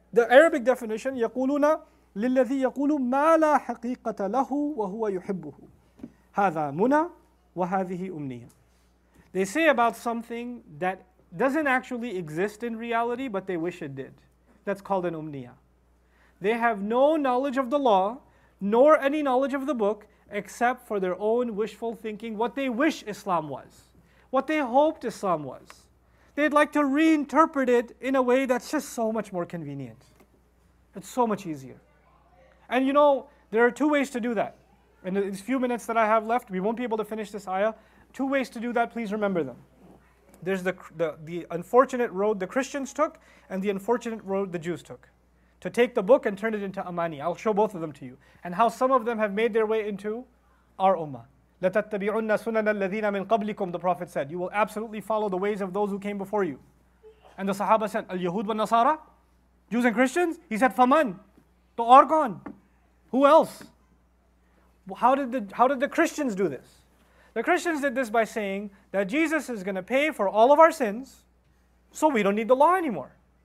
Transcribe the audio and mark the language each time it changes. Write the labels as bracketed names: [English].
[English] The Arabic definition, [Arabic] يقولون للذي يقول ما لا حقيقة له وهو يحبه. هذا منى وهذه أمنية. [English] They say about something that doesn't actually exist in reality, but they wish it did. That's called an umniya. They have no knowledge of the law, nor any knowledge of the book, except for their own wishful thinking, what they wish Islam was, what they hoped Islam was. They'd like to reinterpret it in a way that's just so much more convenient. It's so much easier. And you know, there are two ways to do that. In the few minutes that I have left, we won't be able to finish this ayah. Two ways to do that, please remember them. There's the unfortunate road the Christians took, and the unfortunate road the Jews took. To take the book and turn it into amani. I'll show both of them to you. And how some of them have made their way into our ummah. [Arabic] لَتَتَّبِعُنَّ سُنَنَ الَّذِينَ مِن قَبْلِكُمْ, [English] the Prophet said. You will absolutely follow the ways of those who came before you. And the Sahaba said, [Arabic] Al-Yahud wa Nasara? [English] Jews and Christians? He said, [Arabic] Faman. [Urdu] To aur kaun? [English] Who else? How did the Christians do this? The Christians did this by saying that Jesus is going to pay for all of our sins, so we don't need the law anymore.